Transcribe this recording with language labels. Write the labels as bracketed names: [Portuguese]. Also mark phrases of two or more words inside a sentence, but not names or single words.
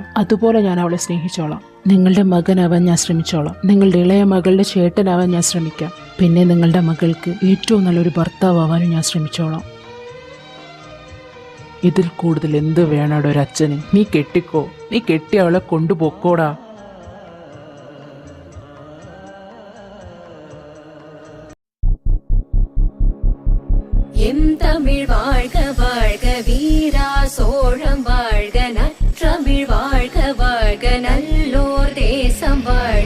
[Malayalam] അതുപോലെ ഞാൻ അവളെ സ്നേഹിച്ചോളാം. നിങ്ങളുടെ മകനാവാൻ ഞാൻ ശ്രമിച്ചോളാം. നിങ്ങളുടെ ഇളയ മകളുടെ ചേട്ടനാവാൻ ഞാൻ ശ്രമിക്കാം. പിന്നെ നിങ്ങളുടെ മകൾക്ക് ഏറ്റവും നല്ലൊരു ഭർത്താവാനും ഞാൻ ശ്രമിച്ചോളാം. ഇതിൽ കൂടുതൽ എന്ത് വേണാടോ ഒരച്ഛന്? നീ കെട്ടിക്കോ, നീ കെട്ടി അവളെ കൊണ്ടുപോക്കോടാ. [Tamil] எம் தமிழ் வாழ்க வாழ்க வீரா சோழம் வாழ்க நற்றமிழ் வாழ்க வாழ்க நல்லோர் தேசம் வாழ்க.